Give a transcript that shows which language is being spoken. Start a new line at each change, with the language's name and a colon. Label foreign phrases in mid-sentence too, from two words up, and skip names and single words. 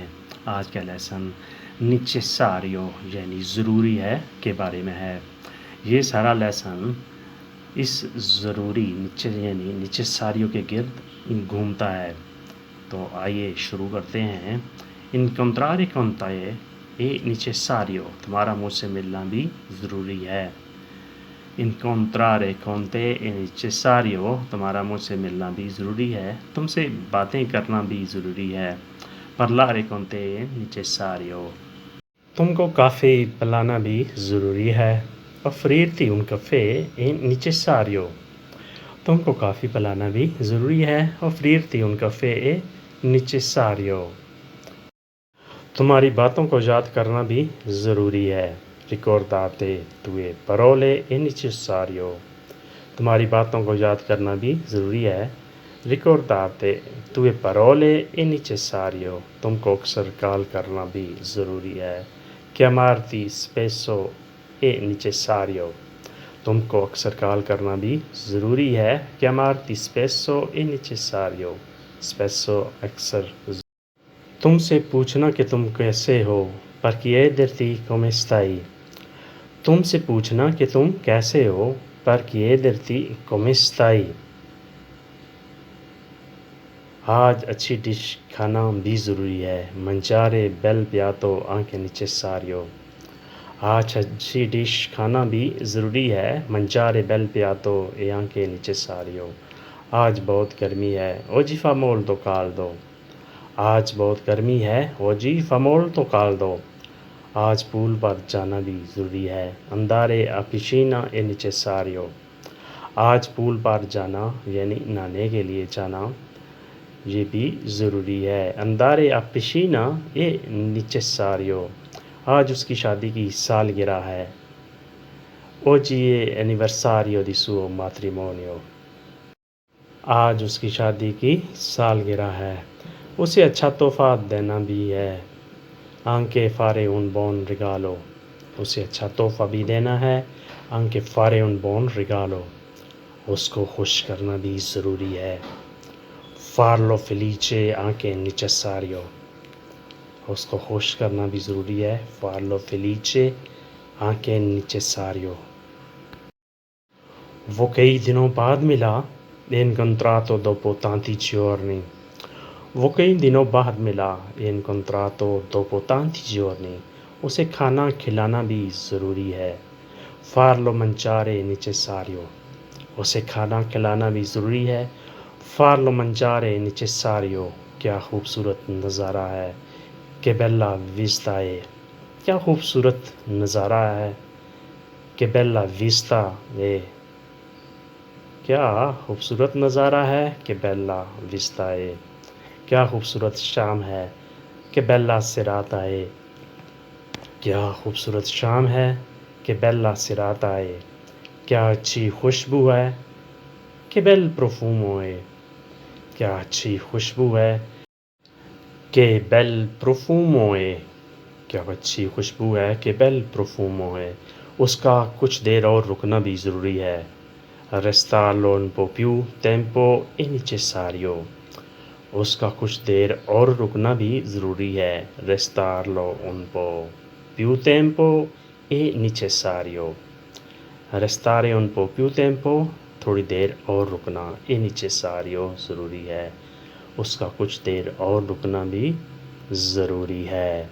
Urdu: آج کا لیسن نیچساریو یعنی ضروری ہے کے بارے میں ہے۔ یہ سارا لیسن اس ضروری یعنی نیچساریو کے گرد گھومتا ہے۔ تو آئیے شروع کرتے ہیں۔
Italian: incontrare con te è necessario,
Urdu: تمہارا مجھ سے ملنا بھی ضروری ہے۔
Italian: incontrare con te è necessario,
Urdu: تمہارا مجھ سے ملنا بھی ضروری ہے، تم سے باتیں کرنا بھی ضروری ہے۔
Italian: parlare con te è necessario،
Urdu: تم کو کافی پلانا بھی ضروری ہے۔
Italian: offrirti un caffè è necessario،
Urdu: تم کو کافی پلانا بھی ضروری ہے۔
Italian: offrirti un caffè è necessario،
Urdu: تمہاری باتوں کو یاد کرنا بھی ضروری ہے۔
Italian: ricordate tue parole è necessario،
Urdu: تمہاری باتوں کو یاد کرنا بھی ضروری ہے۔
Italian: ricordate tue parole è necessario،
Urdu: تم کو اکثر کال کرنا بھی ضروری ہے۔
Italian: chiamarti spesso è necessario،
Urdu: تم کو اکثر کال کرنا بھی ضروری ہے۔
Italian: chiamarti spesso è necessario، spesso اکثر۔
Urdu: تم سے پوچھنا کہ تم کیسے ہو،
Italian: per chiederti come stai،
Urdu: تم سے پوچھنا کہ تم کیسے ہو،
Italian: per chiederti come stai۔
Urdu: آج اچھی ڈش کھانا بھی ضروری ہے۔
Italian: mangiare bel piatto anche necessario،
Urdu: آج اچھی ڈش کھانا بھی ضروری ہے۔
Italian: mangiare bel piatto è anche necessario،
Urdu: آج بہت گرمی ہے۔
Italian: oggi fa molto caldo،
Urdu: آج بہت گرمی ہے۔
Italian: oggi fa molto caldo،
Urdu: آج پول پر جانا بھی ضروری ہے۔
Italian: andare a piscina è necessario،
Urdu: آج پول پر جانا یعنی نہانے کے لیے جانا یہ بھی ضروری ہے۔
Italian: andare a piscina è necessario،
Urdu: آج اس کی شادی کی سالگرہ ہے۔
Italian: oggi è anniversario di suo matrimonio،
Urdu: آج اس کی شادی کی سالگرہ ہے۔ اسے اچھا تحفہ دینا بھی ہے۔
Italian: anche fare un buon regalo،
Urdu: اسے اچھا تحفہ بھی دینا ہے۔
Italian: anche fare un buon regalo،
Urdu: اس کو خوش کرنا بھی ضروری ہے۔
Italian: farlo felice anche necessario،
Urdu: اس کو خوش کرنا بھی ضروری ہے۔
Italian: farlo felice anche necessario۔
Urdu: وہ کئی دنوں بعد ملا۔
Italian: incontrato dopo tanti giorni،
Urdu: وہ کئی دنوں بعد ملا۔
Italian: incontrato dopo tanti giorni،
Urdu: اسے کھانا کھلانا بھی ضروری ہے۔
Italian: farlo mangiare è necessario،
Urdu: اسے کھانا کھلانا بھی ضروری ہے۔
Italian: farlo mangiare è necessario،
Urdu: کیا خوبصورت نظارہ ہے۔
Italian: che bella vista è،
Urdu: کیا خوبصورت نظارہ ہے۔
Italian: che bella vista è،
Urdu: کیا خوبصورت نظارہ ہے۔
Italian: che bella vista è،
Urdu: کیا خوبصورت شام ہے۔
Italian: che bella serata è،
Urdu: کیا خوبصورت شام ہے۔
Italian: che bella serata è،
Urdu: کیا اچھی خوشبو ہے۔
Italian: che bel profumo è،
Urdu: کیا اچھی خوشبو ہے۔
Italian: che bel profumo è،
Urdu: کیا اچھی خوشبو ہے۔
Italian: che bel profumo è،
Urdu: اس کا کچھ دیر اور رکنا بھی ضروری ہے۔
Italian: restarlo un po' più tempo è necessario،
Urdu: اس کا کچھ دیر اور رکنا بھی ضروری ہے۔
Italian: restarlo un po' più tempo è necessario، restare un po' più tempo
Urdu: تھوڑی دیر اور رکنا،
Italian: è necessario
Urdu: ضروری ہے، اس کا کچھ دیر اور رکنا بھی ضروری ہے۔